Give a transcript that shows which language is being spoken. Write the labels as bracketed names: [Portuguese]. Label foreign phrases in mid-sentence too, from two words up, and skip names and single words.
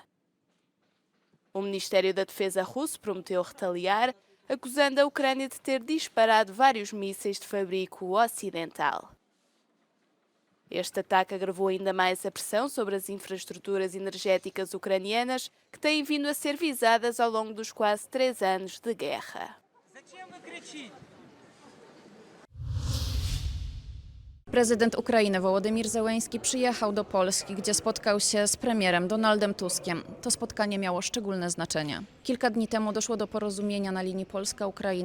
[Portuguese] O Ministério da Defesa russo prometeu retaliar, acusando a Ucrânia de ter disparado vários mísseis de fabrico ocidental. Este ataque agravou ainda mais a pressão sobre as infraestruturas energéticas ucranianas, que têm vindo a ser visadas ao longo dos quase 3 anos de guerra. [Polish] Prezydent Ukrainy Wołodymyr Zełenski przyjechał do Polski, gdzie spotkał się z premierem Donaldem Tuskiem. To spotkanie miało szczególne znaczenie. Kilka dni temu doszło do porozumienia na linii Polska-Ukraina.